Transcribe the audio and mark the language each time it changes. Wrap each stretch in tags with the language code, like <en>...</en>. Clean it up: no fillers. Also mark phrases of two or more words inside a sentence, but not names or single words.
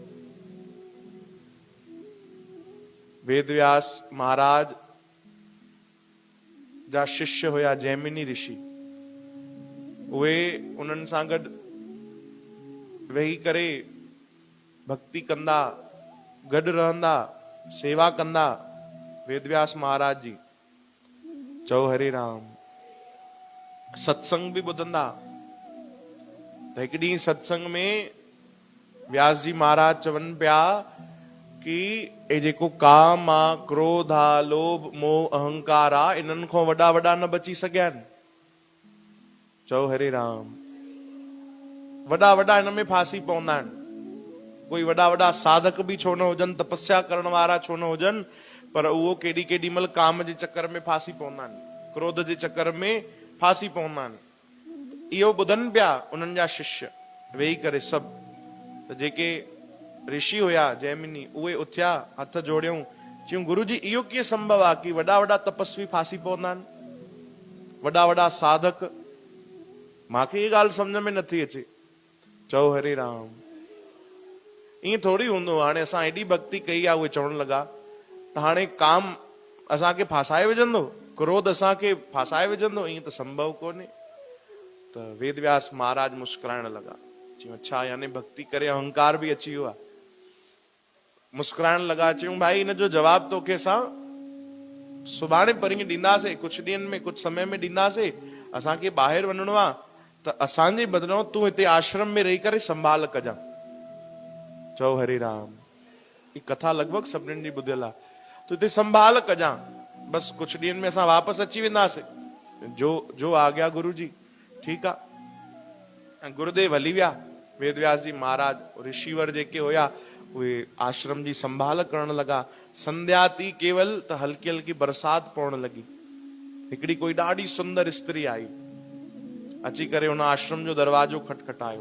<sd>वेदव्यास महाराज जा शिष्य हुया जैमिनी ऋषि। उहे उन्हनि सां गॾु वेही करे भक्ति कंदा, गॾु रहंदा, सेवा कंदा वेदव्यास महाराज जी। चओ हरे राम। सत्संग भी ॿुधंदा। त हिकु ॾींहुं सत्संग में व्यास जी महाराज चवनि पिया कि ए जेको काम आहे, क्रोध आहे, लोभ मोह अहंकार आहे, इन्हनि खां वॾा वॾा न बची सघिया आहिनि। चओ हरे राम। वॾा वॾा हिन में फासी पवंदा आहिनि। कोई वॾा वॾा साधक भी छो न हुजनि, तपस्या करण वारा छो न हुजनि, पर उहो केॾी केॾी महिल काम जे चक्कर में फासी पवंदा आहिनि, क्रोध जे चक्कर में फासी पवंदा आहिनि। इहो ॿुधनि पिया उन्हनि जा शिष्य वेही करे सभु। त जेके ऋषि हुया जैमिनी, उहे उथिया, हथ जोड़ियऊं, चयूं गुरु जी इहो कीअं संभव आहे कि वॾा वॾा तपस्वी फासी पवंदा आहिनि, वॾा वॾा साधक? मांखे ये ॻाल्हि सम्झ में नथी अचे। चओ हरे राम। ईअं थोड़ी हूंदो। हाणे असां एॾी भक्ति कई आहे, उहे चवण लॻा त हाणे काम असांखे फासाए विझंदो, क्रोध असांखे फासाए विझंदो, ईअं त संभव कोन्हे। त वेदव्यास महाराज मुस्कुराइण लॻा। चयूं अच्छा, यानी भक्ति करे अहंकार भी अची वियो आहे। मुस्कुराइण लॻा। चयूं भाई हिन जो जवाब तोखे असां सुभाणे परीं ॾींदासीं, कुझु ॾींहंनि में, कुझु समय में ॾींदासीं, असांखे ॿाहिरि वञिणो आहे, त असांजे बदिरां तूं हिते आश्रम में रही करे संभाल कजां। चओ हरे राम। ही कथा लॻभॻि सभिनीनि जी ॿुधियल आहे। तूं हिते संभाल कजां, बसि कुझु ॾींहंनि में असां वापसि अची वेंदासीं। जो आ गया गुरु जी, ठीकु आहे। ऐं गुरुदेव हली विया। वेदव्यास जी महाराज ऋषिवर जेके हुया उहे आश्रम जी संभाल करण लॻा। संध्या थी केवल त हल्की हल्की बरसाति पवण लॻी। हिकिड़ी कोई ॾाढी सुंदर स्त्री आई, अची करे हुन आश्रम जो दरवाजो खटखटायो।</sd>